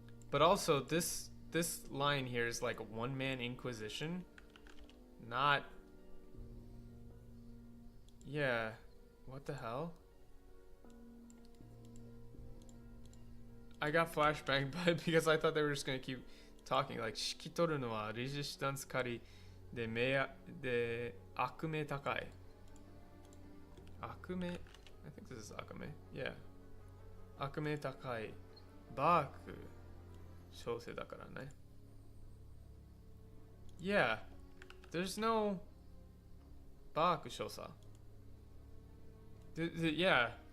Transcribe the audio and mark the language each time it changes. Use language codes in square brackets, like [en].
[en] But also, this line here is like a one-man inquisition. Not... Yeah. What the hell? I got flashbanged because I thought they were just gonna keep talking. [ja] Like, 引き取るのはレジスタンス狩りで悪名高い。 [en] 悪名? I think this is 悪名. [ja] Yeah. 悪名高い。バーク小生だからね。 [en] Yeah. There's no バーク少佐. Yeah.